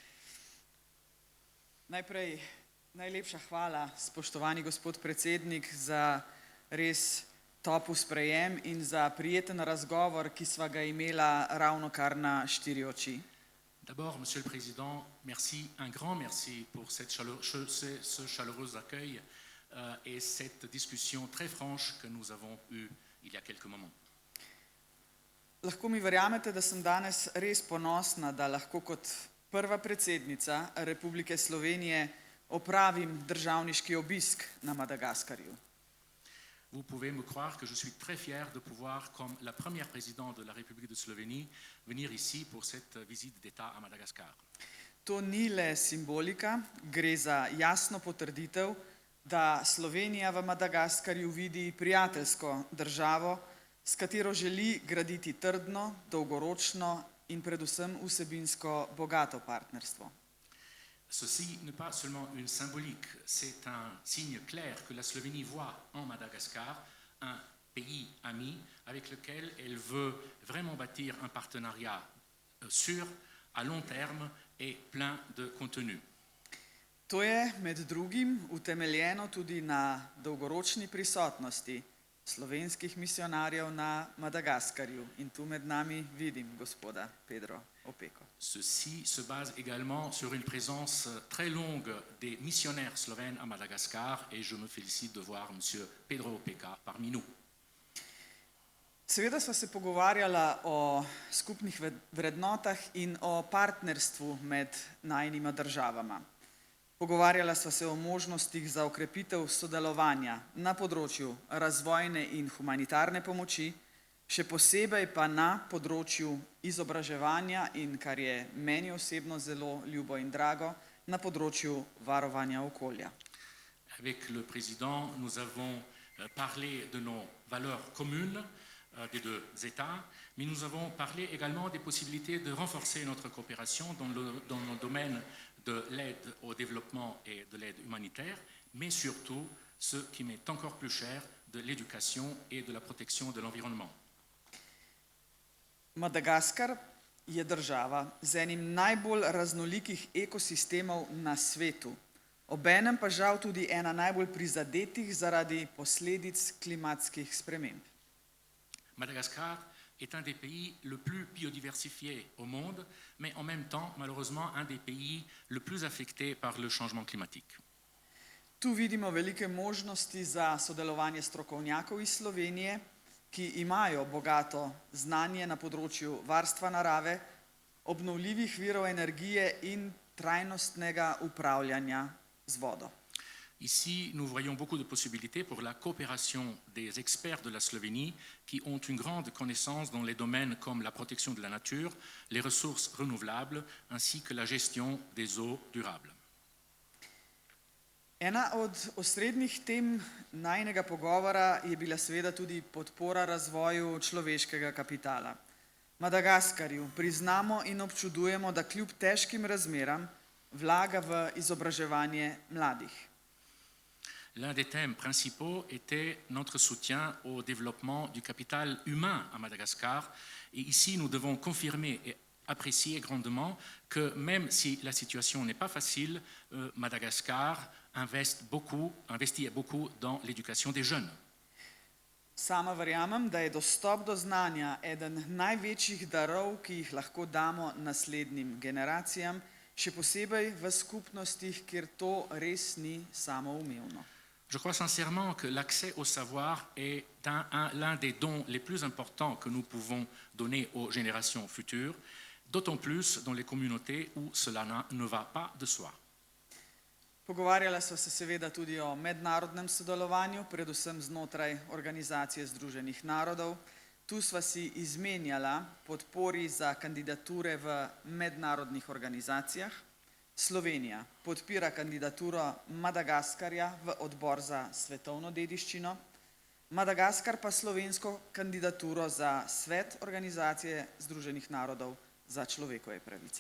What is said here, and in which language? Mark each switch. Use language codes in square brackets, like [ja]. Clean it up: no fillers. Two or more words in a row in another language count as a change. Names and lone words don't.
[sl] Najprej najlepša hvala, spoštovani gospod predsednik, za res topel sprejem in za prijeten razgovor, ki sva ga imela ravnokar na štiri oči. [fr] D'abord, Monsieur le Président, merci, un grand merci pour ce chaleureux accueil et cette discussion très franche que nous avons eue il y a quelques moments. [sl] Lahko mi verjamete, da sem danes res ponosna, da lahko kot prva predsednica Republike Slovenije opravim državniški obisk na Madagaskarju. [fr] Vous pouvez me croire que je suis très fier de pouvoir, comme la première présidente de la République de Slovénie, venir ici pour cette visite d'État à Madagascar. [sl] To ni le simbolika, gre za jasno potrditev, da Slovenija v Madagaskarju vidi prijateljsko državo, s katero želi graditi trdno, dolgoročno in predvsem vsebinsko bogato partnerstvo. [fr] Ceci n'est pas seulement une symbolique, c'est un signe clair que la Slovénie voit en Madagascar un pays ami avec lequel elle veut vraiment bâtir un partenariat sûr, à long terme et plein de contenu. [sl] To je med drugim utemeljeno tudi na dolgoročni prisotnosti slovenskih misionarjev na Madagaskarju in tu med nami vidim gospoda Pedro Opeko. [fr] Ceci se base également sur une présence très longue des missionnaires slovènes à Madagascar et je me félicite de voir monsieur Pedro Opeka parmi nous. [sl] Seveda sva se pogovarjala o skupnih vrednotah in o partnerstvu med najinima državama. Pogovarjala sva se o možnostih za okrepitev sodelovanja na področju razvojne in humanitarne pomoči, še posebej pa na področju izobraževanja in, kar je meni osebno zelo ljubo in drago, na področju varovanja okolja. [fr] Avec le président, nous avons parlé de nos valeurs communes des deux États, mais nous avons parlé également des possibilités de renforcer notre coopération dans le domaine de l'aide au développement et de l'aide humanitaire, mais surtout, ce qui m'est encore plus cher, de l'éducation et de la protection de l'environnement. [sl] Madagaskar je država z enim najbolj raznolikih ekosistemov na svetu, obenem pa žal tudi ena najbolj prizadetih zaradi posledic klimatskih sprememb. [fr] Madagascar est un des pays le plus biodiversifiés au monde, mais en même temps, malheureusement, un des pays le plus affectés par le changement climatique. [sl] Tu vidimo velike možnosti za sodelovanje strokovnjakov iz Slovenije, ki imajo bogato znanje na področju varstva narave, obnovljivih virov energije in trajnostnega upravljanja z vodo. [fr] Ici, nous voyons beaucoup de possibilités pour la coopération des experts de la Slovénie qui ont une grande connaissance dans les domaines comme la protection de la nature, les ressources renouvelables ainsi que la gestion des eaux durables. [sl] Ena od osrednjih tem najinega pogovora je bila seveda tudi podpora razvoju človeškega kapitala. Madagaskarju priznamo in občudujemo, da kljub težkim razmeram vlaga v izobraževanje mladih. [fr] L'un des thèmes principaux était notre soutien au développement du capital humain à Madagascar. Et ici, nous devons confirmer et apprécier grandement que même si la situation n'est pas facile, Madagascar investit beaucoup dans l'éducation des jeunes. [sl] Sama verjamem, da je dostop do znanja eden največjih darov, ki jih lahko damo naslednjim generacijam, še posebej v skupnostih, kjer to res ni samoumevno. [fr] Je crois sincèrement que l'accès au savoir est l'un des dons les plus importants que nous pouvons donner aux générations futures, d'autant plus dans les communautés où cela ne va pas de soi. [sl] Pogovarjala sva se seveda tudi o mednarodnem sodelovanju, predvsem znotraj Organizacije Združenih narodov. Tu sva si izmenjala podpori za kandidature v mednarodnih organizacijah. Slovenija podpira kandidaturo Madagaskarja v odbor za svetovno dediščino, Madagaskar pa slovensko kandidaturo za svet Organizacije Združenih narodov za človekove pravice.